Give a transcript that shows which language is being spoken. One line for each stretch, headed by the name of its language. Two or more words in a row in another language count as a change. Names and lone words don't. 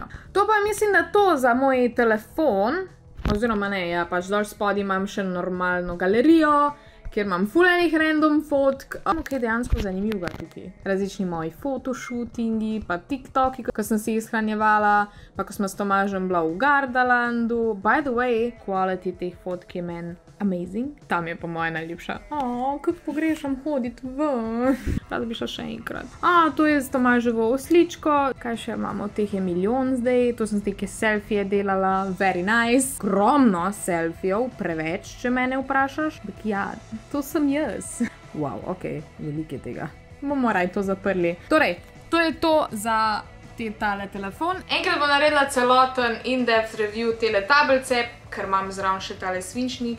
Slovenian: To pa mislim, da to za moj telefon, oziroma ne, ja, pač dol spodaj imam še normalno galerijo, kjer imam ful enih random fotk. Kaj dejansko zanimivega tukaj. Različni moji fotoshootingi, pa TikToki, ko sem si jih shranjevala, pa ko smo s Tomažem bila v Gardalandu.
English: By the way,
Slovenian: quality teh fotk je meni amazing. Tam je po moje najljubša. Kako pogrešam hoditi ven. Rada bi šla še enkrat. To je z Tomaževo osličko. Kaj še imamo? Teh je milijon zdaj. To sem zdaj selfije delala.
English: Very nice.
Slovenian: Ogromno selfijev. Preveč, če mene vprašaš. Ampak ja, to sem jaz. Wow, ok. Veliko je tega. Bomo raj to zaprli. Torej, to je to za tale telefon. Enkrat bom naredila celoten
English: in-depth review
Slovenian: tele tablice, ker imam zraven še tale svinčnik.